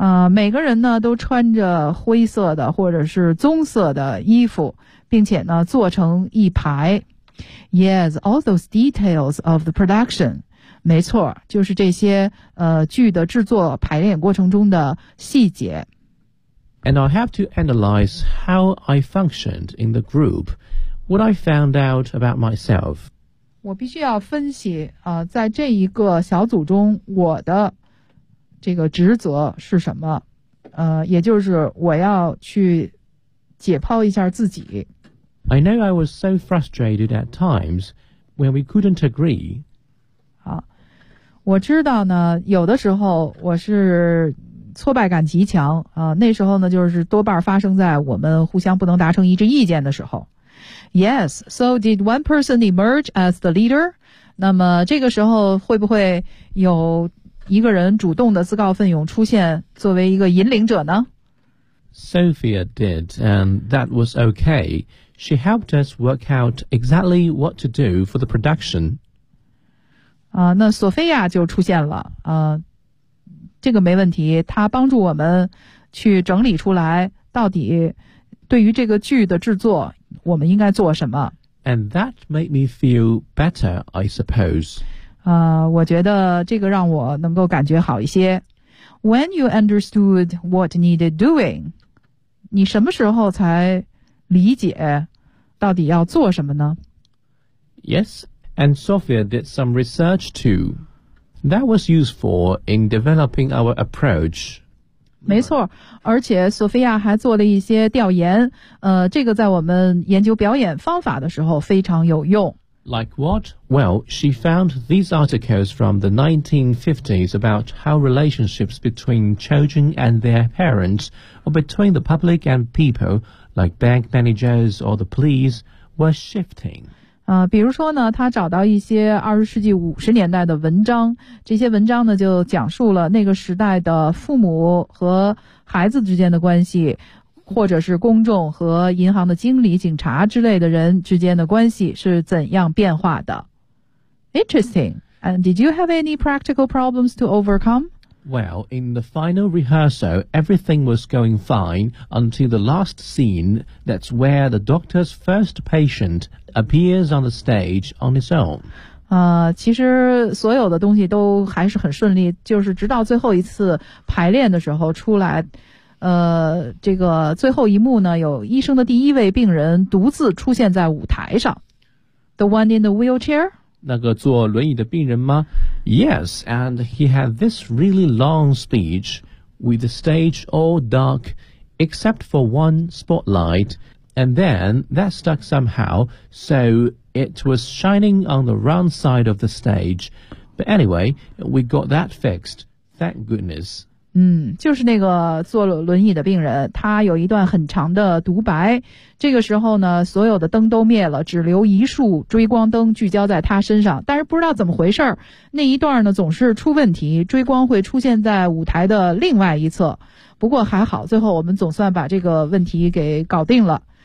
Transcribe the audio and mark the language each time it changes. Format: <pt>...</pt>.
<zh>每个人呢都穿着灰色的或者是棕色的衣服，并且呢坐成一排。</zh> <en>Yes, all those details of the production.</en> <zh>没错，就是这些剧的制作排练过程中的细节。</zh> <en>And I have to analyze how I functioned in the group. What I found out about myself.</en> <zh>我必须要分析在这一个小组中我的这个职责是什么，也就是我要去解剖一下自己。</zh> <en>I know I was so frustrated at times when we couldn't agree.</en> <zh>我知道呢，有的时候我是挫败感极强那时候呢就是多半发生在我们互相不能达成一致意见的时候。</zh> <en>Yes, so did one person emerge as the leader?</en> <zh>那么这个时候会不会有一个人主动的自告奋勇出现作为一个引领者呢？</zh> <en>Sophia did, and that was okay. She helped us work out exactly what to do for the production.</en> <zh>那索菲亚就出现了。这个没问题，她帮助我们去整理出来到底对于这个剧的制作我们应该做什么。</zh> <en>And that made me feel better, I suppose.</en> <zh>我觉得这个让我能够感觉好一些。</zh> <en>When you understood what needed doing,</en> <zh>你什么时候才理解到底要做什么呢？</zh> <en>Yes, and Sophia did some research too. That was useful in developing our approach.</en> <zh>没错，而且索菲亚还做了一些调研，这个在我们研究表演方法的时候非常有用。</zh> <en>Like what? Well, she found these articles from the 1950s about how relationships between children and their parents, or between the public and people, like bank managers or the police, were shifting.</en> <zh>比如说呢，他找到一些20世纪50年代的文章，这些文章呢就讲述了那个时代的父母和孩子之间的关系，或者是公众和银行的经理、警察之类的人之间的关系是怎样变化的。</zh> <en>Interesting. And did you have any practical problems to overcome? Well, in the final rehearsal, everything was going fine until the last scene, that's where the doctor's first patientappears on the stage on its own.</en> <zh>其实所有的东西都还是很顺利，就是直到最后一次排练的时候出来，这个最后一幕呢，有医生的第一位病人独自出现在舞台上。</zh> <en>The one in the wheelchair?</en> <zh>那个坐轮椅的病人吗？</zh> <en>Yes, and he had this really long speech with the stage all dark except for one spotlight, and then that stuck somehow, so it was shining on the round side of the stage. But anyway, we got that fixed, thank goodness.</en> <zh>嗯，就是那个坐轮椅的病人，他有一段很长的独白，这个时候呢所有的灯都灭了，只留一束追光灯聚焦在他身上，但是不知道怎么回事，那一段呢总是出问题，追光会出现在舞台的另外一侧，不过还好最后我们总算把这个问题给搞定了。</zh>